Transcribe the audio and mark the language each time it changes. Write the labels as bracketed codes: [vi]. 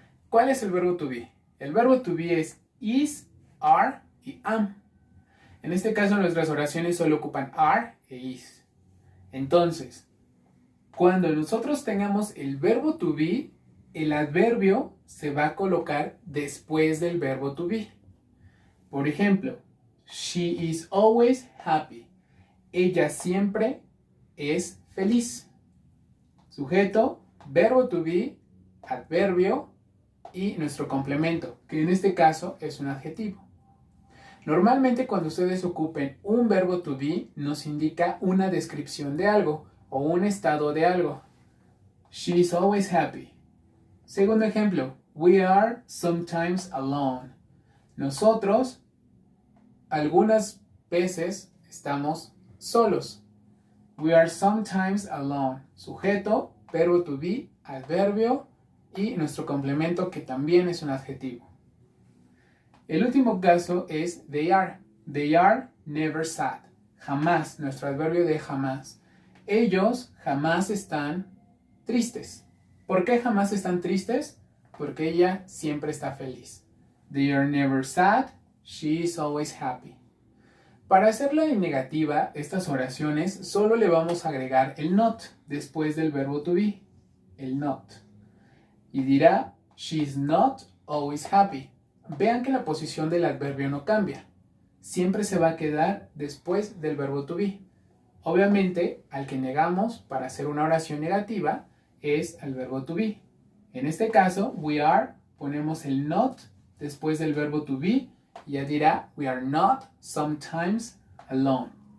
[es] ¿Cuál es el verbo to be? El verbo to be es is, are y am. En este caso nuestras oraciones solo ocupan are e is. Entonces, cuando nosotros tengamos el verbo to be, el adverbio se va a colocar después del verbo to be. Por ejemplo, [en] she is always happy. [es] Ella siempre es feliz. Sujeto, verbo to be, adverbio y nuestro complemento, que en este caso es un adjetivo. Normalmente cuando ustedes ocupen un verbo to be, nos indica una descripción de algo o un estado de algo. [en] She is always happy. [es] Segundo ejemplo, [en] we are sometimes alone. [es] Nosotros algunas veces estamos solos. [en] We are sometimes alone. [es] Sujeto, verbo to be, adverbio y nuestro complemento que también es un adjetivo. El último caso es [en] they are. They are never sad. [es] Jamás, nuestro adverbio de jamás. Ellos jamás están tristes. ¿Por qué jamás están tristes? porque ella siempre está feliz. [en] They are never sad, she is always happy. [es] Para hacerla en negativa, estas oraciones solo le vamos a agregar el not después del verbo to be, el not. Y dirá, [en] she's not always happy. [es] Vean que la posición del adverbio no cambia. Siempre se va a quedar después del verbo to be. Obviamente, al que negamos para hacer una oración negativa es al verbo to be. En este caso, we are, ponemos el not después del verbo to be y ya dirá, [en] we are not sometimes alone.